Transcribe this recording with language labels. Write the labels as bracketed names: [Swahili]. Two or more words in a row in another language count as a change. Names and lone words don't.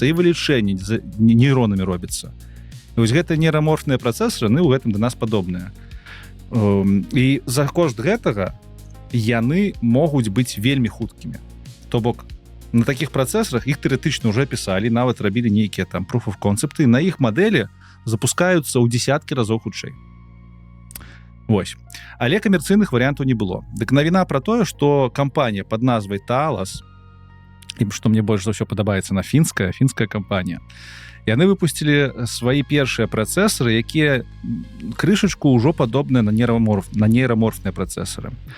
[Belarusian] І вылічэнне нейронамі робіцца. І вось гэтыя нейраморфныя працэсары, яны ў гэтым да нас падобныя. І за кошт гэтага яны могуць быць вельмі хуткімі. То бок, на такіх працэсарах іх тэарэтычна ўжо пісалі, нават рабілі нейкія там [English] proof of concept, [Belarusian] на іх мадэлі запускаюцца ў дзесяткі разоў хутчэй. Вось. Але камерцыйных варыянтаў не было. Дык навіна пра тое, што кампанія пад назвай Thales, і што мне больш за ўсё падабаецца, на фінская кампанія, яны выпусцілі свае першыя працэсары, якія крышачку ўжо падобныя на нейраморфныя працэсары.